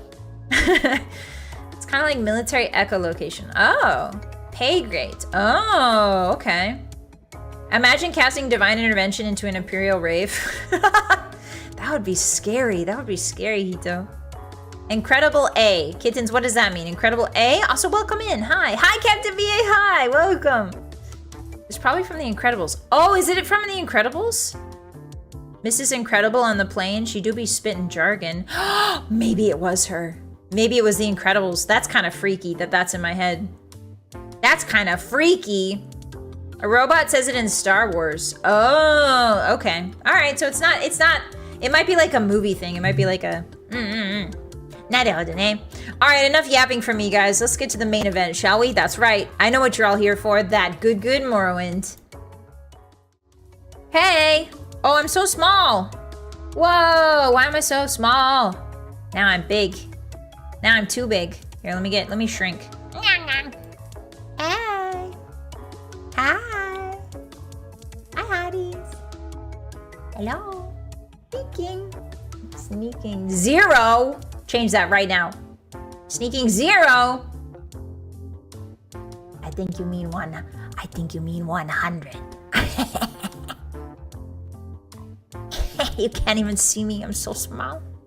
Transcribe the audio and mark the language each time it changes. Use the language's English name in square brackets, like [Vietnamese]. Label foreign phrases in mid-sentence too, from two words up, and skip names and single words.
[English] It's kind of like military echolocation. Oh, pay grade. Oh, okay. Imagine casting Divine Intervention into an Imperial Rave. That would be scary. That would be scary, Hito. Incredible A. Kittens, what does that mean? Incredible A? Also, welcome in. Hi. Hi, Captain VA. Hi. Welcome. It's probably from The Incredibles. Oh, is it from The Incredibles? Mrs. Incredible on the plane. She do be spitting jargon. Maybe it was her. Maybe it was The Incredibles. That's kind of freaky that's in my head. That's kind of freaky. A robot says it in Star Wars. Oh, okay. All right, so it's not, it might be like a movie thing. It might be like a, [Japanese] なるほどね. [English] Alright, enough yapping from me, guys. Let's get to the main event, shall we? That's right. I know what you're all here for. That good Morrowind. Hey! Oh, I'm so small! Whoa! Why am I so small? Now I'm big. Now I'm too big. Here, let me shrink. Hey! Hi! Hi, Hotties. Hello. Sneaking 0. Change that right now. Sneaking 0. I think you mean 100. You can't even see me. I'm so small.